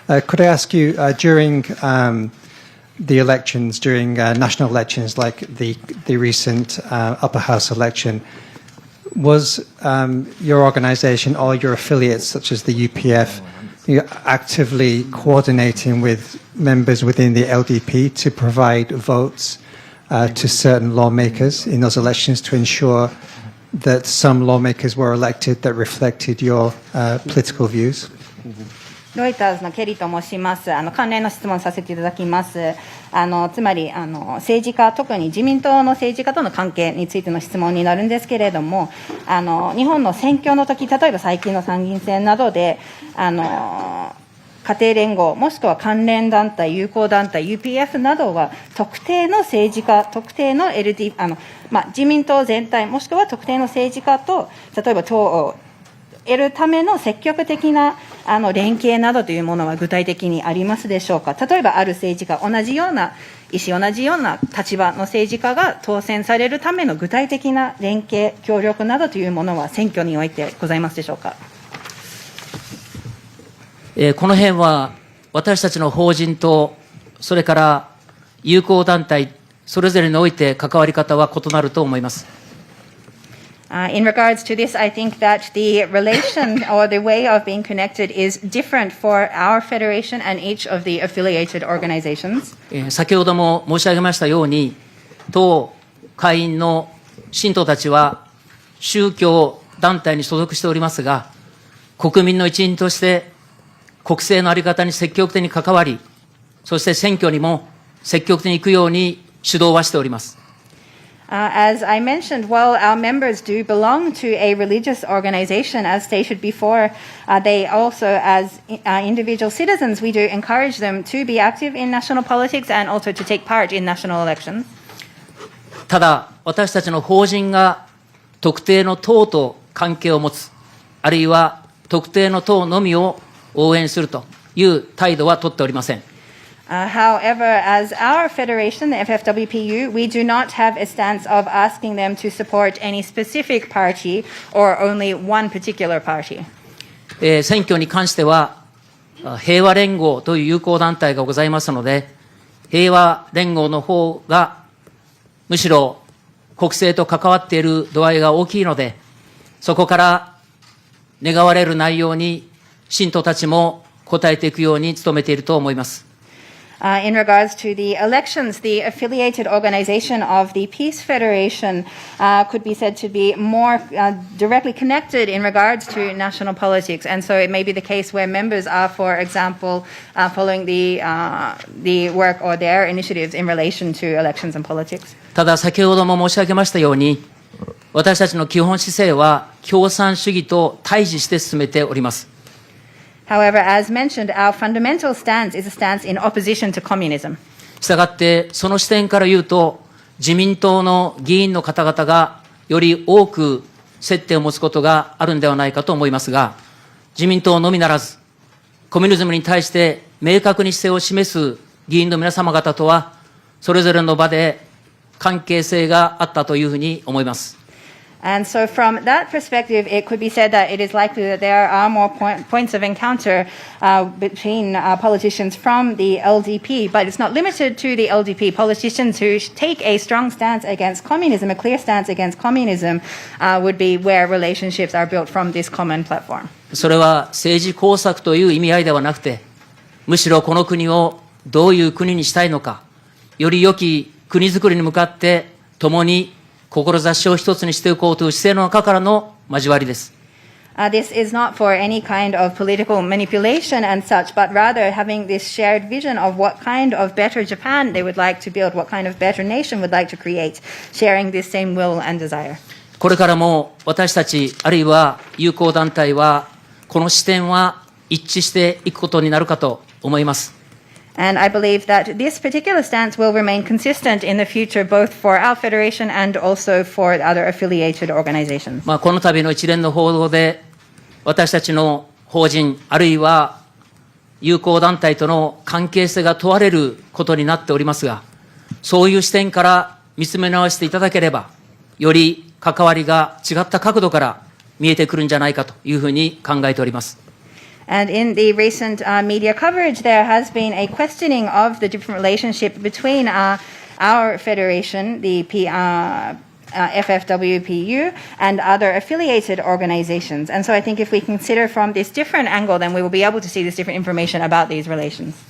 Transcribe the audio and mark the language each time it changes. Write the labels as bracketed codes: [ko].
[en] Could I ask you, during the elections, during national elections like the recent upper house election, was your organization or your affiliates, such as the UPF, actively coordinating with members within the LDP to provide votes to certain lawmakers in those elections to ensure that some lawmakers were elected that reflected your political views? [ja] ロイターズのケリーと申します。関連の質問させていただきます。つまり政治家、特に自民党の政治家との関係についての質問になるんですけれども、日本の選挙の時、例えば最近の参議院選などで、家庭連合、もしくは関連団体、友好団体、UPF などは、特定の政治家、特定の自民党全体、もしくは特定の政治家と、例えば党を得るための積極的な連携などというものは具体的にありますでしょうか。例えばある政治家、同じような立場の政治家が当選されるための具体的な連携、協力などというものは選挙においてございますでしょうか。この辺は私たちの法人と、それから友好団体、それぞれにおいて関わり方は異なると思います。 [en] In regards to this, I think that the relation or the way of being connected is different for our federation and each of the affiliated organizations. [ja] 先ほども申し上げましたように、当会員の信徒たちは宗教団体に所属しておりますが、国民の一員として国政の在り方に積極的に関わり、そして選挙にも積極的に行くように主導はしております。 [en] As I mentioned, while our members do belong to a religious organization, as stated before, they also, as individual citizens, we do encourage them to be active in national politics and also to take part in national elections. [ja] ただ、私たちの法人が特定の党と関係を持つ、あるいは特定の党のみを応援するという態度は取っておりません。 [en] However, as our federation, the FFWPU, we do not have a stance of asking them to support any specific party or only one particular party. [ja] 選挙に関しては、平和連合という友好団体がございますので、平和連合の方がむしろ国政と関わっている度合いが大きいので、そこから願われる内容に信徒たちも応えていくように努めていると思います。 [en] In regards to the elections, the affiliated organization of the Peace Federation could be said to be more directly connected in regards to national politics. And so it may be the case where members are, for example, following the work or their initiatives in relation to elections and politics. [ja] ただ、先ほども申し上げましたように、私たちの基本姿勢は共産主義と対峙して進めております。 [en] However, as mentioned, our fundamental stance is a stance in opposition to communism. [ja] したがって、その視点から言うと、自民党の議員の方々がより多く接点を持つことがあるんではないかと思いますが、自民党のみならず、コミュニズムに対して明確に姿勢を示す議員の皆様方とは、それぞれの場で関係性があったというふうに思います。 [en] And so from that perspective, it could be said that it is likely that there are more points of encounter between politicians from the LDP, but it's not limited to the LDP. Politicians who take a strong stance against communism, a clear stance against communism, would be where relationships are built from this common platform. [ja] それは政治工作という意味合いではなくて、むしろこの国をどういう国にしたいのか、より良き国づくりに向かって共に志を一つにしていこうという姿勢の中からの交わりです。 [en] This is not for any kind of political manipulation and such, but rather having this shared vision of what kind of better Japan they would like to build, what kind of better nation would like to create, sharing this same will and desire. [ja] これからも私たち、あるいは友好団体は、この視点は一致していくことになるかと思います。 [en] And I believe that this particular stance will remain consistent in the future, both for our federation and also for other affiliated organizations. [ja] この度の一連の報道で、私たちの法人、あるいは友好団体との関係性が問われることになっておりますが、そういう視点から見つめ直していただければ、より関わりが違った角度から見えてくるんじゃないかというふうに考えております。 [en] And in the recent media coverage, there has been a questioning of the different relationship between our federation, the FFWPU, and other affiliated organizations. And so I think if we consider from this different angle, then we will be able to see this different information about these relations.